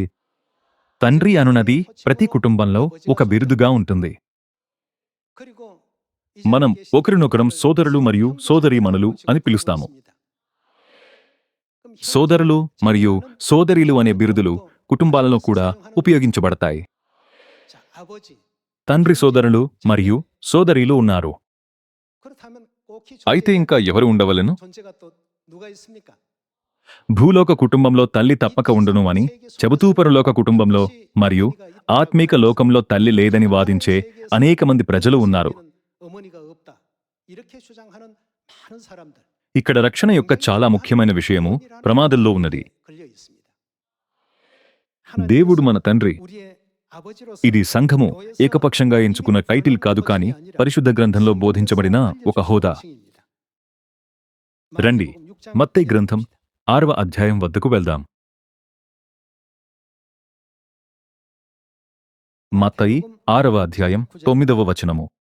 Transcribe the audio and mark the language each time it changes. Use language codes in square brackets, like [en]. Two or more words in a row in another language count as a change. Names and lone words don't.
[te] తండ్రి అనునది ప్రతి కుటుంబంలో ఒక బిరుదుగా ఉంటుంది. మనం ఒకరినొకరం సోదరులు మరియు సోదరీమణులు అని పిలుస్తాము. సోదరులు మరియు సోదరీలు అనే బిరుదులు కుటుంబాలలో కూడా ఉపయోగించబడతాయి. [ko] 자, 아버지, [te] తండ్రి సోదరులు మరియు సోదరీలు ఉన్నారు. [ko] 그렇다면 꼭 [te] అయితే ఇంకా ఎవరు ఉండవలెను? [ko] 존재가 또 누가 있습니까? [te] భూలోక కుటుంబంలో తల్లి తప్పక ఉండును అని చెబుతూ పరలోక కుటుంబంలో మరియు ఆత్మీక లోకంలో తల్లి లేదని వాదించే అనేక మంది ప్రజలు ఉన్నారు. [ko] 어머니가 없다. 이렇게 주장하는 많은 사람들. [te] ఇక్కడ రక్షణ యొక్క చాలా ముఖ్యమైన విషయము ప్రమాదంలో ఉన్నది. [ko] 걸려 있습니다. [te] దేవుడు మన తండ్రి. [ko] 우리의 아버지로서 [te] ఇది సంఘము ఏకపక్షంగా ఎంచుకున్న టైటిల్ కాదు, కానీ పరిశుద్ధ గ్రంథంలో బోధించబడిన ఒక హోదా. రండి, మత్తయి గ్రంథం 6వ అధ్యాయం వద్దకు వెళ్దాం. మత్తయి 6వ అధ్యాయం 9వ వచనము.